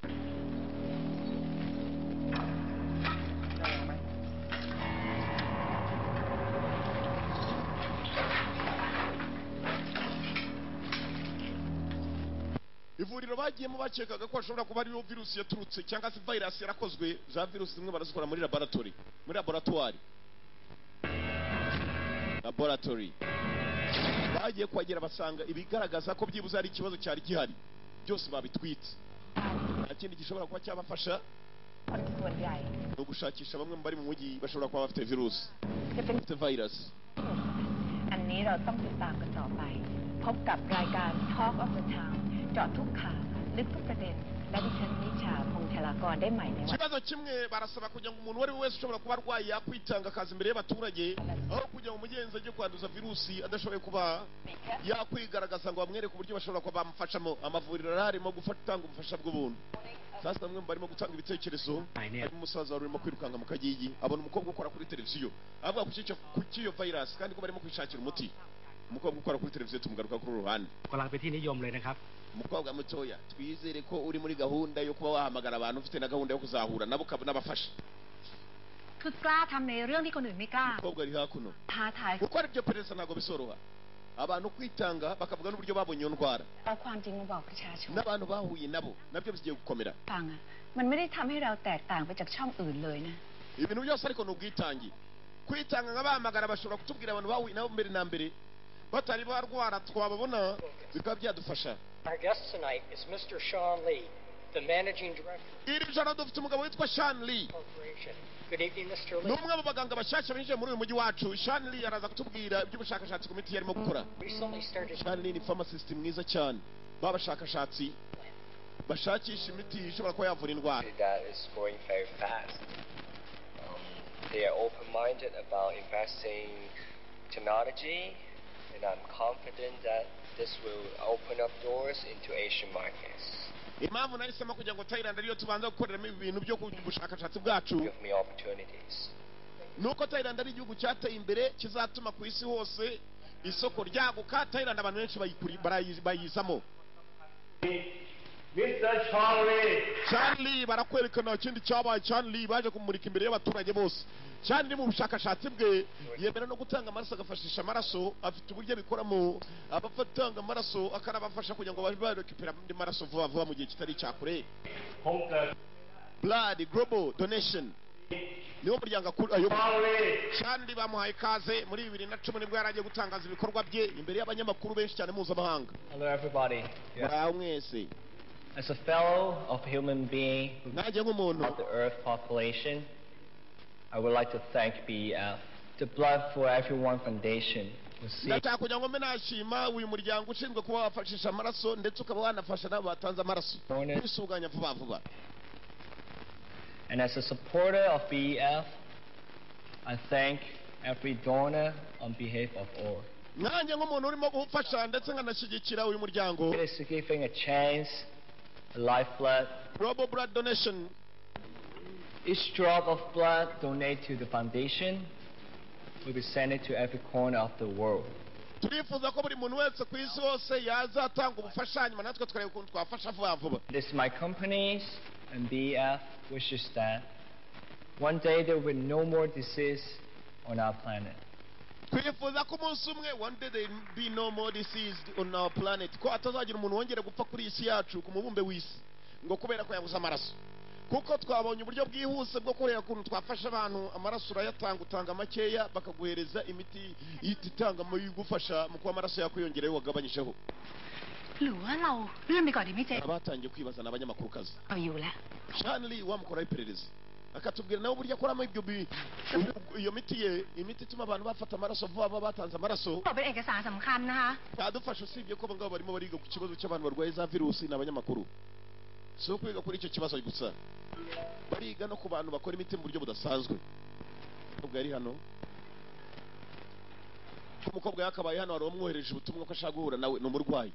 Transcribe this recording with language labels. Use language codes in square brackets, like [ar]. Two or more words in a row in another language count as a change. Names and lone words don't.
[rw] ivuriro bagiyemo bakekaga ko hashobora kuba ariyo virusi yaturutse cyangwa se virus yarakozwe. za virusi zimwe barazikora muri laboratoire bagiye kuhagera basanga ibigaragaza ko byibuze hari ikibazo cyari gihari byose babitwitse. nta kindi gishobora kuba cyabafasha [th] คนส่วนใหญ่ [rw] ni ugushakisha bamwe mu bari mu mujyi bashobora kuba bafite virusi, [th] จะเป็น [rw] bafite virus. [th] อันนี้เราต้องติดตามกันต่อไป พบกับรายการ Talk of the Town เจาะทุกข่าวลึกทุกประเด็น และดิฉันนิชาพงษ์ธารากรได้ใหม่ในวัน [rw] ikibazo kimwe barasaba kugira ngo umuntu uwo ari we wese ushobora kuba arwaye yakwitanga akaza imbere y'abaturage, aho kugira ngo umugenzi ajye kwanduza virusi adashoboye kuba yakwigaragaza ngo bamwereke uburyo bashobora kuba bamufashamo. amavuriro arimo gutanga ubufasha bw'ubuntu. sasa bamwe barimo gutanga ibitekerezo. harimo umusaza wari urimo kwirukanka mu kagigi, abona umukobwa ukora kuri televiziyo avuga ku cy'iyo virus kandi ko barimo kwishakira umuti. umukobwa ukora kuri televiziyo tumugaruka kuri uruhande. [th] กำลังเป็นที่นิยมเลยนะครับ [rw] umukobwa mutoya, twizere ko uri muri gahunda yo kuba wahamagara abantu, ufite na gahunda yo kuzahura nabo n'abafasha. [th] คือกล้าทำในเรื่องที่คนอื่นไม่กล้า [rw] umukobwa ari hakuno [th] ท้าทาย [rw] gukora ibyo perezida ntabwo bisoroha. abantu kwitanga bakavuga n'uburyo babonye iyo ndwara [th] เอาความจริงมาบอกประชาชน [rw] n'abantu bahuye nabo nabyo bigiye gukomera. [th] ฟังอะมันไม่ได้ทำให้เราแตกต่างไปจากช่องอื่นเลยนะ [rw] ibintu byose ariko ni ubwitange. kwitanga nka bahamagara bashobora kutubwira abantu bahuye nabo mbere na mbere batari barwara twababona bikaba byadufasha. [en] Our guest tonight is Mr. Sean Lee, the Managing Director [rw] iri joro dufite umugabo witwa Sean Lee. [en] of the Corporation. Good evening, Mr. [rw] ni Lee. umwe mu baganga bashyashya binjiye muri uyu mujyi wacu. Sean Lee araza kutubwira iby'ubushakashatsi ku miti yarimo gukora. [en] Recently started [rw] Sean Lee ni pharmacist mwiza cyane, b'abashakashatsi bashakisha imiti ishobora kuba yavura indwara. [en] that is growing very fast. They are open-minded about investing technology, and I'm confident that this will open up doors into Asian markets. [rw] impamvu nahisemo kugira ngo Thailand ariyo tubanza gukoreramo ibi bintu byo bushakashatsi bwacu [en] Give me opportunities. [rw] nuko Thailand ari igihugu cyateye imbere kizatuma ku isi hose isoko ryaguka. Thailand abantu benshi bayizamo. Mr. Charlie Charlie barakwerekana ikindi cyabaye. Charlie baje kumurika imbere y'abaturage bose. Charlie mu bushakashatsi bwe yemera no gutanga amaraso, agafashisha amaraso. afite uburyo abikoramo, abafatanga amaraso akanabafasha kugira ngo babe barekipera andi maraso vuba vuba mu gihe kitari cyakure. [th] ผมเกิด [rw] Blood Global Donation niwo muryango ayoboye. Charlie Charlie bamuhaye ikaze muri 2010 nibwo yaragiye gutangaza ibikorwa bye imbere y'abanyamakuru benshi cyane mpuzamahanga. [en] Hello, everybody. [rw] muraho mwese. [en] As a fellow of human being [rw] nanjye nk'umuntu [en] of the Earth population, I would like to thank BEF. The Blood for Everyone Foundation was seeking [rw] ndashaka kugira ngo mbe nashima uyu muryango ushinzwe kuba wafashisha amaraso ndetse ukaba wanafasha n'abo batanze amaraso kwisuganya vuba vuba. [en] And as a supporter of BEF, I thank every donor on behalf of all. [rw] nanjye nk'umuntu urimo gufasha ndetse nkanashyigikira uyu muryango. [en] It is giving a chance, a lifeblood. Global blood donation. Each drop of blood donated to the foundation will be sent to every corner of the world. [rw] turifuza ko buri muntu wese ku isi hose yazatanga ubufasha hanyuma natwe tukareba ukuntu twafasha vuba vuba. [en] This is my company's and BF wishes that one day there will be no more disease on our planet. [rw] twifuza ko umunsi umwe [en] one day there will be no more disease on our planet, [rw] ko atazagira umuntu wongera gupfa kuri isi yacu ku mubumbe w'isi ngo kubera ko yabuze amaraso, kuko twabonye uburyo bwihuse bwo kureba ukuntu twafasha abantu. Amaraso urayatanga, utanga makeya bakaguhereza imiti itanga mu igufasha mu kuba amaraso yakwiyongereho wagabanyijeho. [th] หรือว่าเราเลื่อนไปก่อนดีไหมเจ๊ [rw] abatangiye kwibaza n'abanyamakuru kazi [th] เอาอยู่แล้ว [rw] Shanley wamukoraho iperereza akatubwira nawe uburyo akoramo iyo miti ye, imiti ituma abantu bafata amaraso vuba vuba batanze amaraso. [th] บอกเป็นเอกสารสำคัญนะคะ [rw] cyadufasha usibye ko abangaba barimo bariga ku kibazo cy'abantu barwaye za virusi n'abanyamakuru. Si ukwiga kuri icyo kibazo gusa, bariga no ku bantu bakora imiti mu buryo budasanzwe. Ubwo yari hano, umukobwa yakabaye hano, wari wamwohereje ubutumwa ko ashaka guhura nawe, ni umurwayi.